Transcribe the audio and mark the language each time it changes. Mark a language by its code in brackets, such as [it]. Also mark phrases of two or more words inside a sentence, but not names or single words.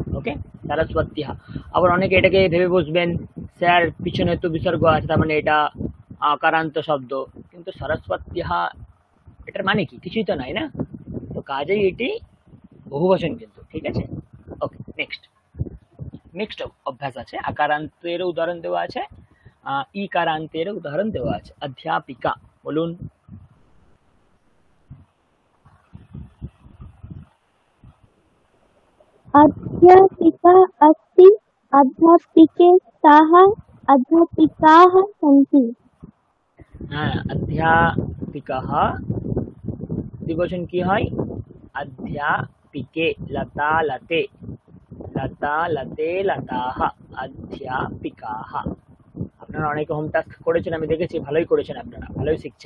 [bn] আবার অনেকে এটাকে ভেবে বসবেন স্যার পিছনে তো বিসর্গ আছে, তার মানে এটা আকারান্ত শব্দ, কিন্তু সরস্বত্যः এটার মানে কি? কিছুই তো নাই না, তো কাজেই এটি বহুবচন কিন্তু, ঠিক আছে। ওকে, নেক্সট নেক্সট অভ্যাস আছে, আকারান্তের উদাহরণ দেওয়া আছে, ইকারান্তের উদাহরণ দেওয়া আছে। অধ্যাপিকা বলুন। [sa] अध्यापिका अस्ति अध्यापिके स्तः अध्यापिकाः सन्ति [bn] হ্যাঁ, অধ্যাপিকাः দ্বিবচন কি হয়? [sa] অধ্যাপিকে, লতা লতে, লতা লতে লতাः, অধ্যাপিকাः। [bn] আপনারা অনেকে হোম টাস্ক করেছেন, আমি দেখেছি, ভালোই করেছেন, আপনারা ভালোই শিখছেন।